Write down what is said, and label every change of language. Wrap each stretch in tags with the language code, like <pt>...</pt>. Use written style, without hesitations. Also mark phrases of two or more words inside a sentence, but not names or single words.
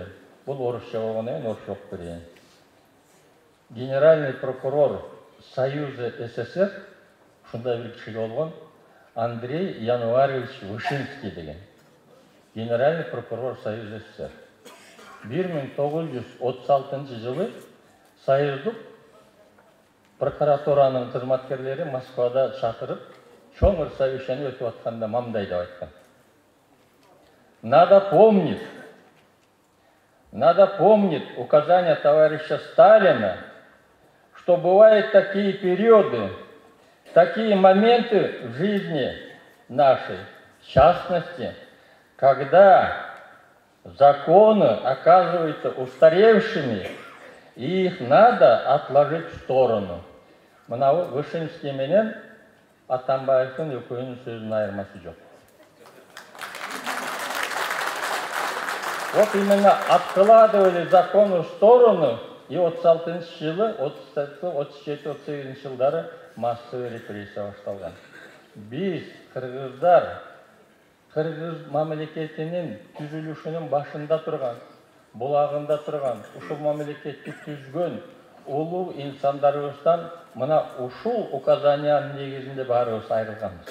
<ky>Бул орусча болгондон кийин орусча окуп берейин.</ky> <ru>Генеральный прокурор Союза СССР,</ru> <ky>ушундай бир киши болгон, Андрей Януарьевич Вышинский деген.</ky> <ru>Генеральный прокурор Союза СССР.</ru> <ky>1936 жылы Союздук прокуратуранын кызматкерлери Москвада чакырып, чоң совещание өтүп атканда мындай деп айткан.</ky> <ru>Надо помнить указания товарища Сталина, что бывают такие периоды, такие моменты в жизни нашей, в частности, когда законы оказываются устаревшими, и их надо отложить в сторону.</ru> <ky>Мына Вышинский менен Атамбаевдин экөөнүн сөзүнүн айырмасы жок.</ky> <ru>Вот именно откладывали закон в сторону</ru> <ky>36 жылы 37-38 жылдары</ky> <ru>массовый репрессия башталган.</ru> <ky>Биз кыргыздар кыргыз мамлекетинин түзүлүшүнүн башында турган, булагында турган, ушул мамлекетти түзгөн улуу инсандарыбыздан мына ушул указаниянын негизинде баарыбыз айрылганбыз.</ky>